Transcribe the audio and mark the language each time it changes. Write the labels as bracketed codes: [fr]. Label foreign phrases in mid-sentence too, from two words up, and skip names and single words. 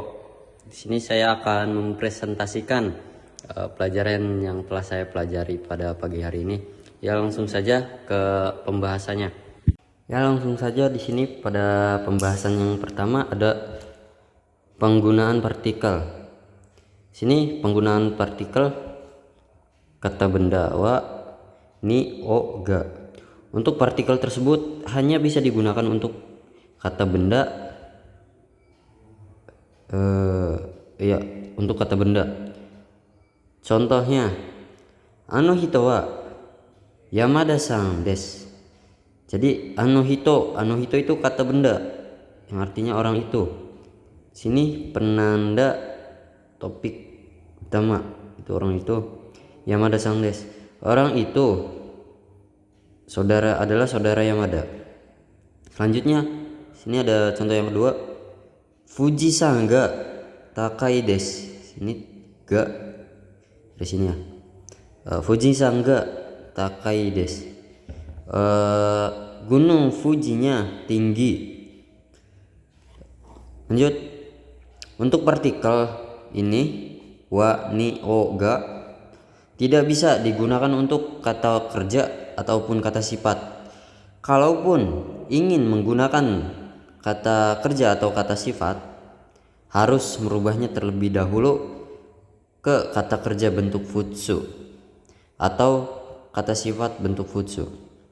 [id] Di sini saya akan mempresentasikan pelajaran yang telah saya pelajari pada pagi hari ini. Ya, langsung saja ke pembahasannya. Ya, langsung saja di sini pada pembahasan yang pertama ada penggunaan partikel. Sini penggunaan partikel kata benda [ja] は に を が. [id] Untuk partikel tersebut hanya bisa digunakan untuk kata benda, untuk kata benda. Contohnya, [ja] あの人は山田さんです. [id] Jadi [ja] あの人 [id] itu kata benda yang artinya orang itu. Sini penanda topik utama itu orang itu. [ja] 山田さんです. [id] Orang itu adalah saudara Yamada. Selanjutnya, sini ada contoh yang kedua. [ja] 富士山が高いです. [id] Sini ga dari sini ya. [ja] 富士山が高いです. [id] Gunung Fujinya tinggi. Lanjut. Untuk partikel ini [ja] は に を が [id] tidak bisa digunakan untuk kata kerja ataupun kata sifat. Kalaupun ingin menggunakan kata kerja atau kata sifat, harus merubahnya terlebih dahulu ke kata kerja bentuk futsu atau kata sifat bentuk futsu.